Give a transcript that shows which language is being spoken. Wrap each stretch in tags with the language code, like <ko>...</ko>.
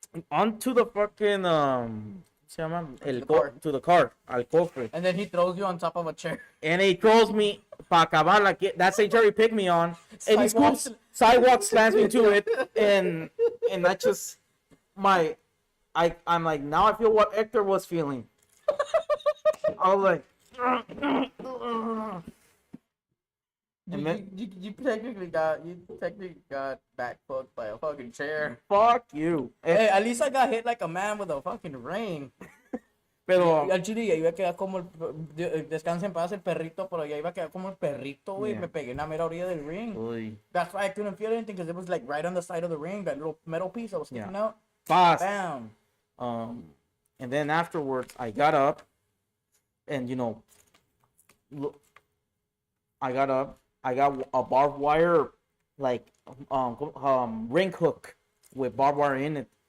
<en>Onto the fucking,</en> <es>¿se llama?</es> <en>To the car,</en> <es>al cofre.</es> <en>And then he throws you on top of a chair. And he throws me,</en> <es>pa acabar,</es> <en>like, that's a Jerry pick me on. And he scoops, sidewalk slams me to it. And I just, I'm like, now I feel what Hector was feeling. I was like, you technically got back fucked by a fucking chair. Fuck you. Hey, at least I got hit like a man with a fucking ring.</en> <es>Pero Actually, iba a quedar como descansa en paz el perrito, pero ya iba a quedar como el perrito, güey.</es> <en>Yeah.</en> <es>Me pegué en la mera orilla del ring. Uy.</es> <en>That's why I couldn't feel anything, because it was like right on the side of the ring, that little metal piece that was sticking out. Fast. Bam. And then afterwards, I got up, and look, I got up. I got a barbed wire, like ring hook with barbed wire in it.</en>